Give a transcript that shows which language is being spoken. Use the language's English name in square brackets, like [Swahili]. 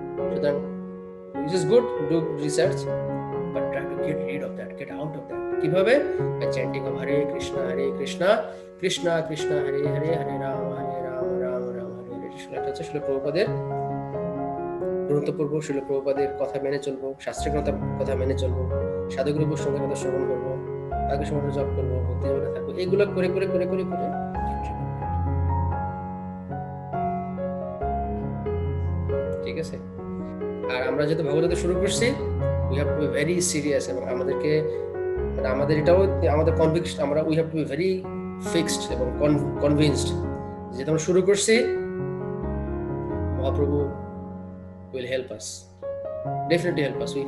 [Bangla] সুতরাং [English] which is good, do research, but try to get rid of that, get out of that. [Bangla] কিভাবে? [English] by chanting of Hare Krishna Krishna Krishna Hare Hare Hare Rama Rama Hare Hare। [Bangla] এটা হচ্ছে শিল প্রভুপাদের গ্রন্থ পড়বো, শিল প্রভুপাদের কথা মেনে চলবো, শাস্ত্রের কথা মেনে চলবো, সাধুগুরু বৈষ্ণবের কথা শ্রবণ করবো, আগে সময় জপ করবো, ভক্তি জীবনে থাকবো, এগুলো করে করে করে করে করে ঠিক আছে। আর আমরা যেহেতু ভগবত শুরু করছি, [English] we have to be very serious, [Bangla] এবং আমাদের এটাও আমাদের conviction, [English] we have to be very fixed এবং convinced, [Bangla] যেহেতু আমরা শুরু করছি, [English] Mahaprabhu will help us, definitely help us.